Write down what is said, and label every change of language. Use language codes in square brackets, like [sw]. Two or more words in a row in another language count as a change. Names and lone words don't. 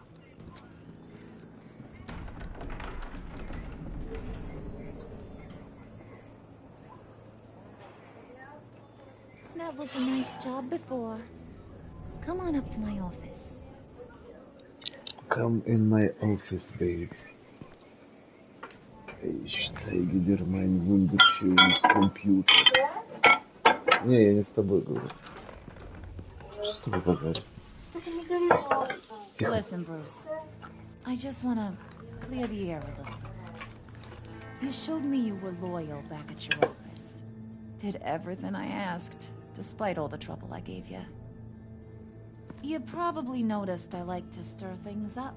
[en] That was a nice job before. Come on up to my office. Come in my office, babe. [de] Ich zeige dir mein wunderschönes Computer. [ru] Не, я не с тобой говорю. Что с тобой базарить? Тихо. [en] Listen, Bruce. I just wanna clear the air a little. You showed me you were loyal back at your office. Did everything I asked, despite all the trouble I gave you. You probably noticed I like to stir things up.